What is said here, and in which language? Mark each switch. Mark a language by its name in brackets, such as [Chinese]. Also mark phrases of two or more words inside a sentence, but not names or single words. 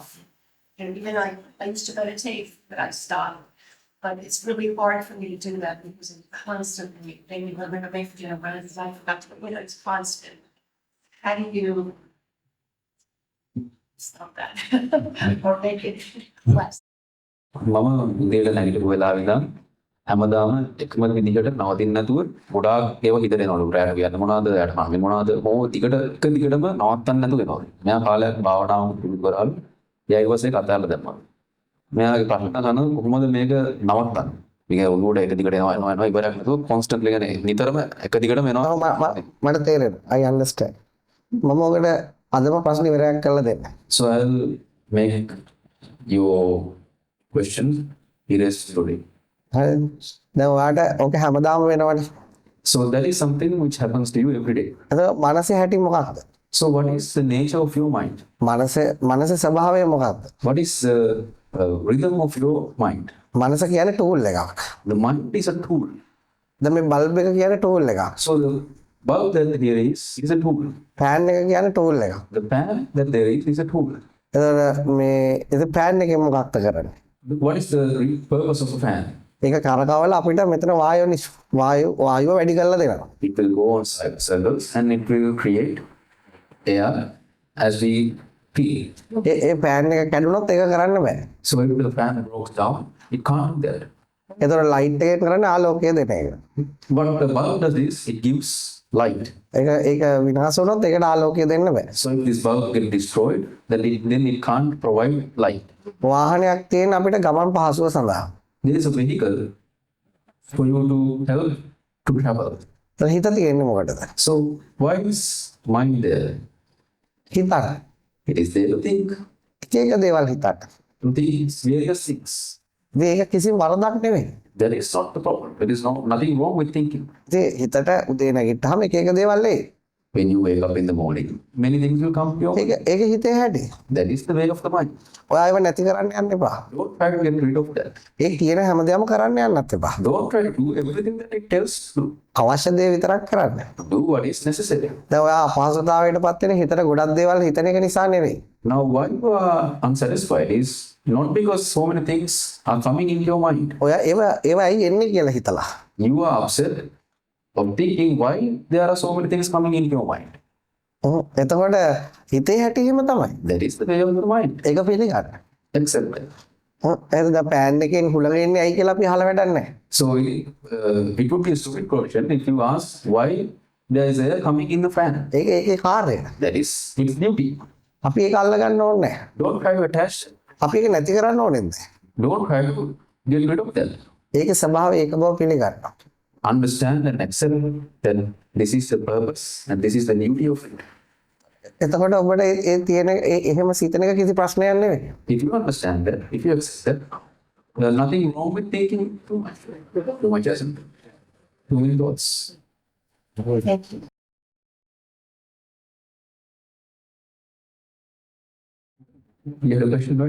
[English] And even I used to meditate, but I stopped. But it's really hard for me to do that because I'm constantly thinking, I'm going to make dinner, but I forgot to, it's constant. How do you stop that or make it less? [Sinhala] මම උදේට නැගිටපු වෙලාවෙ ඉඳන් හැමදාම එකම විදිහට නවතින්න නැතුව ගොඩාක් ඒවා හිතට එනවලු රැට කියන්න මොනවද එයාට මම මොනවද මොකද දිගටම නවත්තන්න නැතුව එනවා. මෙයා කාලයක් භාවනාව පුරුදු කරාලු. එයා ඊවසේ කතාවල දැම්මා. මෙයාගේ ප්‍රශ්න කරන කොහොමද මේක නවත්තන්නේ? මේක ඔළුවට එක දිගට එනවා ඉවරයක් නැතුව කොන්ස්ටන්ට්ලි කියන්නේ නිතරම එක දිගටම එනවා. මට තේරෙනවා. [English] I understand. [Sinhala] මම ඔකට අදම ප්‍රශ්න ඉවරයක් කරලා දෙන්න. [English] So I'll make your question irresistible. [Sinhala] හරිද? දැන් ඔයාට ඔක හැමදාම වෙනවනේ. [English] So that is something which happens to you every day. [Sinhala] එතකොට මනසේ හැටි මොකක්ද? [English] So what is the nature of your mind? [Sinhala] මනසේ ස්වභාවය මොකක්ද? [English] What is the rhythm of your mind? [Sinhala] මනස කියන්නේ ටූල් එකක්. [English] The mind is a tool. [Sinhala] දැන් මේ බල්බ් එක කියන්නේ ටූල් එකක්. [English] So the bulb that there is a tool. [Sinhala] ෆෑන් එක කියන්නේ ටූල් එකක්. [English] The fan that there is a tool. [Sinhala] එතකොට මේ ඉතින් ෆෑන් එකෙන් මොකක්ද කරන්නේ? [English] What is the purpose of a fan? [Sinhala] ඒක කරකවල අපිට මෙතන වායුව වැඩි කරලා දෙනවා. [English] It will go on circles and it will create air as we feel. [Sinhala] ඒ ෆෑන් එක කැඩුනොත් ඒක කරන්න බෑ. [English] So if the fan breaks down, it can't do that. [Sinhala] එතකොට ලයිට් එකෙන් කරන්නේ ආලෝකය දෙන එක. [English] But the bulb does this, it gives light. [Sinhala] ඒක විනාශ වුණොත් ඒකට ආලෝකය දෙන්න බෑ. [English] So if this bulb gets destroyed, then it can't provide light. [Sinhala] වාහනයක් තියෙන අපිට ගමන් පහසුව සඳහා. [English] There is a vehicle for you to help to travel. [Sinhala] එතන හිත තියෙන්නේ මොකටද? [English] So why is mind there? [Sinhala] හිතන්න. [English] It is there to think. [Sinhala] එක දේවල් හිතන්න. [English] To think various things. [Sinhala] ඒක කිසිම වරදක් නෙවෙයි. [English] That is not the problem. There is nothing wrong with thinking. [Sinhala] ඉතින් හිතට උදේ නැගිට්ටාම එක දේවල් එයි. [English] When you wake up in the morning, many things will come to your mind. [Sinhala] ඒක හිතේ හැටි. [English] That is the way of the mind. [Sinhala] ඔයා ඒව නැති කරන්න යන්න එපා. [English] Don't try to get rid of that. [Sinhala] ඒ කියන හැමදේම කරන්න යන්නත් එපා. [English] Don't try to do everything that it tells you. [Sinhala] අවශ්‍ය දේ විතරක් කරන්න. [English] Do what is necessary. [Sinhala] දැන් ඔයා අපහසුතාවයටපත් වෙන හිතට ගොඩක් දේවල් හිතන එක නිසා නෙවෙයි. [English] Now, why you are unsatisfied is not because so many things are coming into your mind. [Sinhala] ඔයා ඒව ඇයි එන්නේ කියලා හිතලා. [English] You are upset of thinking why there are so many things coming into your mind. [Sinhala] එතකොට හිතේ හැටිම තමයි. [English] That is the way of your mind. [Sinhala] ඒක පිළිගන්න. [English] Accept that. [Sinhala] එහෙනම් දැන් පෑන් එකෙන් හුලඟ එන්නේ ඇයි කියලා අපි අහලා වැඩක් නැහැ. [English] So, it would be a stupid question if you ask why there is air coming in the fan. [Sinhala] ඒක ඒකේ කාර්යය. [English] That is its duty. [Sinhala] අපි ඒක අල්ල ගන්න ඕනේ නැහැ. [English] Don't try to attach. [Sinhala] අපි ඒක නැති කරන්න ඕනේ නැහැ. [English] Don't try to get rid of that. [Sinhala] ඒකේ ස්වභාවය ඒක බව පිළිගන්න. [English] Understand and accept that this is the purpose and this is the duty of it. [Sinhala] එතකොට ඔබට ඒ තියෙන එහෙම සිතන එක කිසි ප්‍රශ්නයක් නෙවෙයි. [English] If you understand that, if you accept that, there's nothing wrong with thinking too much. Too much as in too many thoughts. Thank you. You have a question, right?